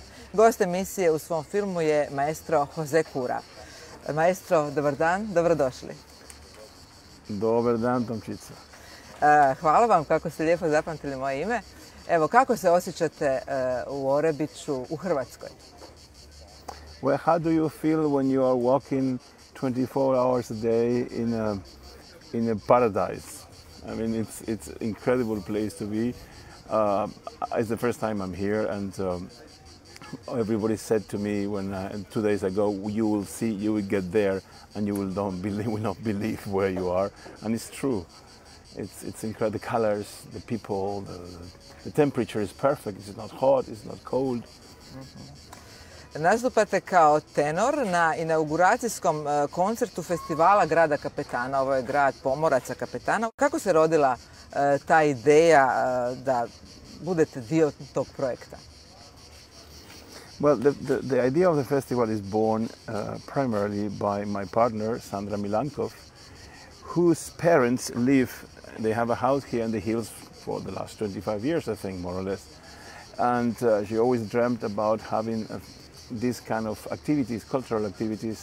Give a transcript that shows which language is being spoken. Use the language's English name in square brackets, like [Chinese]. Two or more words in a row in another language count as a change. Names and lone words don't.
[Croatian] Gost emisije u svom filmu je maestro Jose Cura. Maestro, dobar dan, dobrodošli. Dobar dan, Tomčica. Hvala vam kako ste lijepo zapamtili moje ime. Evo, kako se osjećate u Orebiću, u Hrvatskoj? [English] Well, how do you feel when you are walking 24 hours a day in a paradise? I mean, it's an incredible place to be. It's the first time I'm here, and everybody said to me when 2 days ago, you will see, you will get there, and you will not believe where you are, and it's true. It's incredible. The colors, the people, the temperature is perfect. It's not hot, it's not cold. [Croatian] Nastupate kao tenor na inauguracijskom koncertu festivala grada Kapetana. Ovo je grad pomoraca Kapetana. Kako se rodila ta ideja da budete dio tog projekta? [English] Well, the idea of the festival is born primarily by my partner, Sandra Milankov, whose parents live. They have a house here in the hills for the last 25 years, I think, more or less. And she always dreamt about having these kind of activities, cultural activities.